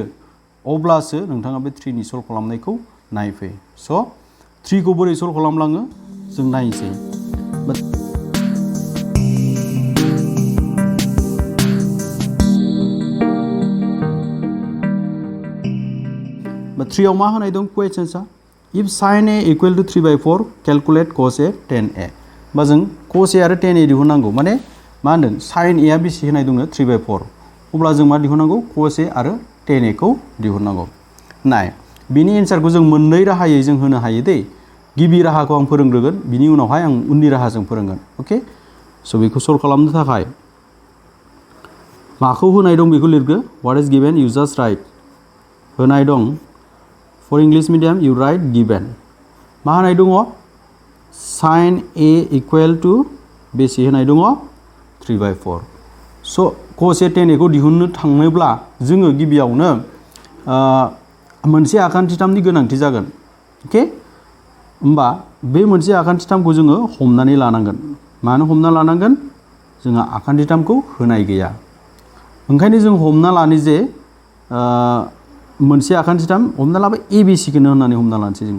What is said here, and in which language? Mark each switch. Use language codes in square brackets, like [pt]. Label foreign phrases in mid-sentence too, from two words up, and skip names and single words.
[brx] अब्लासो नोंथाङा बे 3 नि सल्व खालामनायखौ नायफै। स' 3 खौ बोरै सल्व खालामलाङो जों नायनोसै। 3 आव मा होनाय दं क्वेश्चनआ? [en] if sin a equal to 3/4 calculate cos a tan a. [brx] बा जों cos a आरो tan a दिहुननांगौ। माने मा होनदों? sin a आ बेसे होनाय दङ 3/4। अब्ला जों मा दिहुननांगौ? cos a आरो tan a खौ दिहुननांगौ। नाय, बिनि एन्सारखौ जों मोननै राहायै जों होनो हायो दै। गिबि राहाखौ आं फोरोंग्रोगोन, बिनि उनावहाय आं उननि राहाजों फोरोंगोन। अके, स' बेखौ सल्व खालामनो थाखाय माखौ होनाय दं बेखौ लिरगो। [en] what is given? you just write. [brx] होनाय दं [en] for English medium you write given. [brx] मा होनाय दङ? sin a [en] equal to [brx] बेसे होनाय दङ? 3/4। स' cos a tan a खौ दिहुननो थाङोब्ला जोङो गिबियावनो मोनसे आखान्थिथामनि गोनांथि जागोन। अके, होमबा बे मोनसे आखान्थिथामखौ जोङो हमनानै लानांगोन। मानो हमना लानांगोन? जोंहा आखान्थिथामखौ होनाय गैया। ओंखायनो जों हमना लानो जे मोनसे आखान्थिथाम हमना लाबाय ABC खौनो होननानै हमना लानोसै जोङो।